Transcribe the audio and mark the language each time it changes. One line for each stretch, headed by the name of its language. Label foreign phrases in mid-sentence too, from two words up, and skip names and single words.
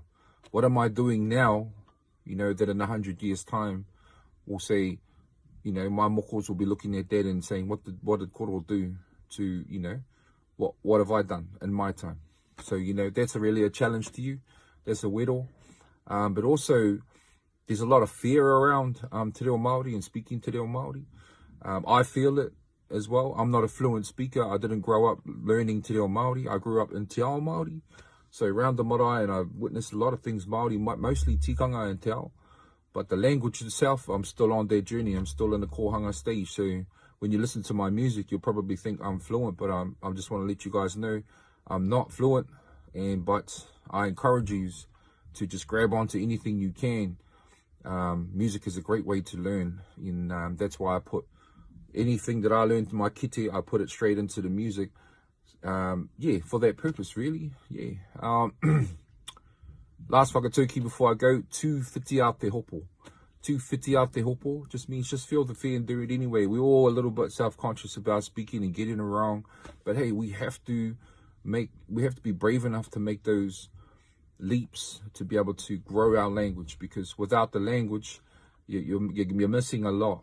English: What am I doing now, you know, that in 100 years' time will say, you know, my mokos will be looking at that and saying, what did Koro do to, you know, what have I done in my time? So, you know, that's really a challenge to you. That's a wero. But also, there's a lot of fear around
Māori: te reo Māori
English: and speaking
Māori: te reo Māori.
English: I feel it as well. I'm not a fluent speaker. I didn't grow up learning
Māori: te reo Māori.
English: I grew up in
Māori: te ao Māori.
English: So around the marae, and I've witnessed a lot of things Māori, mostly tikanga and
Māori: te ao.
English: But the language itself, I'm still on that journey. I'm still in the kohanga stage. So when you listen to my music, you'll probably think I'm fluent, but I just want to let you guys know I'm not fluent. But I encourage you to just grab onto anything you can. Music is a great way to learn, and that's why I put anything that I learned in my kite, I put it straight into the music. Yeah, for that purpose, really. Yeah. Last whakatauki before I go,
Māori: tū whiti a te hopo. Tū whiti a te hopo
English: just means just feel the fear and do it anyway. We're all a little bit self-conscious about speaking and getting it wrong. But hey, we have to be brave enough to make those leaps to be able to grow our language, because without the language, you're missing a lot.